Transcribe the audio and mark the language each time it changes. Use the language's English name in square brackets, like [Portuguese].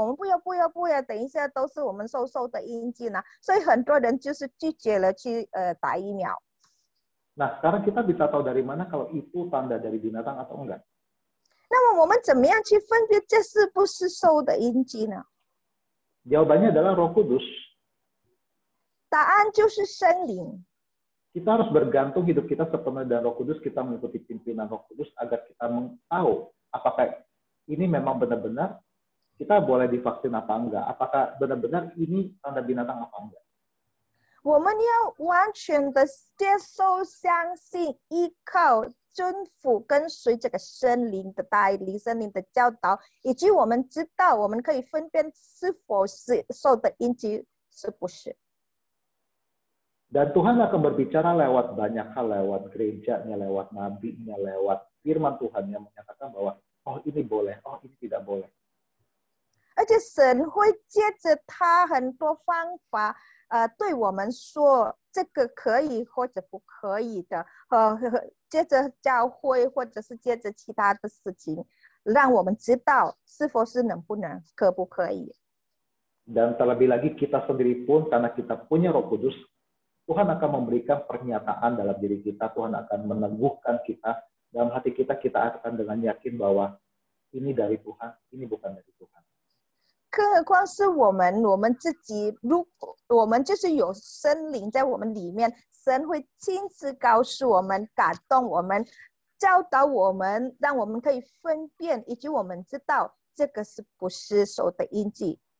[Chinese] 我们不要，等一下都是我们受的印记呢，所以很多人就是拒绝了去打疫苗。 [Indonesian] Nah, sekarang kita bisa tahu dari mana kalau itu tanda dari binatang atau enggak? [Chinese] 那么我们怎么样去分辨这是不是受的印记呢？ [Indonesian] Jawabannya adalah Roh Kudus. [Chinese] 答案就是圣灵。 [Indonesian] Kita harus bergantung hidup kita sepenuhnya dengan Roh Kudus, kita mengikuti pimpinan Roh Kudus agar kita tahu apakah ini memang benar-benar kita boleh divaksin apa enggak, apakah benar-benar ini tanda binatang apa enggak. [Chinese] 我们要完全的接受、相信、依靠、遵服、跟随这个圣灵的带领、圣灵的教导，以及我们知道，我们可以分辨是否是受的印记，是不是。 [Indonesian] Dan Tuhan akan berbicara lewat banyak hal, lewat gerejanya, lewat nabinya, lewat firman Tuhan yang menyatakan bahwa oh ini boleh, oh ini tidak boleh. [Chinese] 而且神会借着他很多方法，对我们说这个可以或者不可以的，接着教会或者是接着其他的事情，让我们知道是否是能不能、可不可以。 [Indonesian] Dan terlebih lagi kita sendiri pun karena kita punya Roh Kudus, Tuhan akan memberikan pernyataan dalam diri kita, Tuhan akan meneguhkan kita, dalam hati kita, kita akan dengan yakin bahwa ini dari Tuhan, ini bukan dari Tuhan. [Chinese] 更何况是我们自己，如果我们就是有圣灵在我们里面，神会亲自告诉我们、感动我们、教导我们，让我们可以分辨，以及我们知道这个是不是受的印记。